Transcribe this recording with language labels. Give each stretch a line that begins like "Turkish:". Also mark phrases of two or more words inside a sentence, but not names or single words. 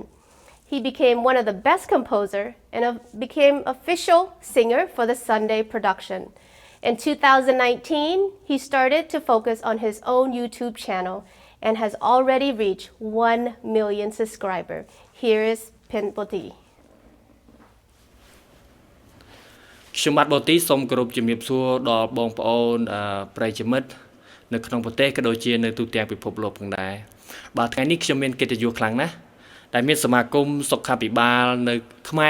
English: He became one of the best composers and became official singer for the Sunday production. In 2019, he started to focus on his own YouTube channel and has already reached 1 million subscribers. Here is Pin Boti.
Khmer: ខ្ញុំបាទបូទីសូមគោរពជំរាបសួរដល់បងប្អូនប្រិយមិត្តនៅក្នុងប្រទេសក៏ដូចជានៅទូទាំងពិភពលោកផងដែរបាទថ្ងៃនេះខ្ញុំមានកិត្តិយសខ្លាំងណាស់ដែលមានសមាគមសុខាភិបាលនៅខ្មែរ